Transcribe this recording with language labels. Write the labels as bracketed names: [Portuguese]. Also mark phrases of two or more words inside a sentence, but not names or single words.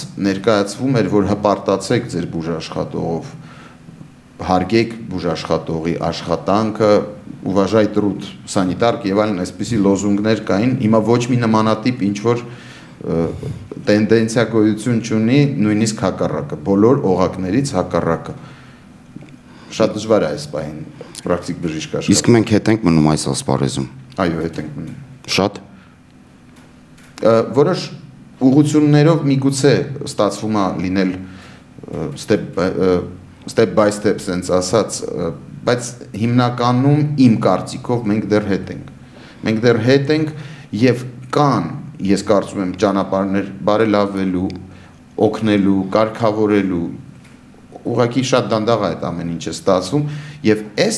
[Armenian] ներկայացվում էր, որ հպարտացեք ձեր բուժաշխատողով, հարգեք բուժաշխատողի աշխատանքը, [Russian] уважай труд санитарки [Armenian] եւ այլն, այսպիսի լոզունգներ կային, հիմա ոչ մի նմանատիպ ինչ որ տենդենցիա գոյություն չունի, նույնիսկ հակառակը, բոլոր օղակներից հակառակը։ Շատ դժվար է այս պահին պրակտիկ բժիշկ աշխատել։ Իսկ մենք հետ ենք մնում այս ասպարեզում։ Այո, հետ ենք մնում։ Շատ։ Որոշ ուղղություններով միգուցե ստացվում է լինել [English] step by step sense [Armenian] ասած, բայց հիմնականում իմ կարծիքով մենք դեռ հետ ենք։ Մենք դեռ հետ ենք եւ կան, ես կարծում եմ, ճանապարհներ բարելավելու, օգնելու, կարգավորելու, ուղղակի շատ դանդաղ է այդ ամեն ինչը ստացվում եւ այս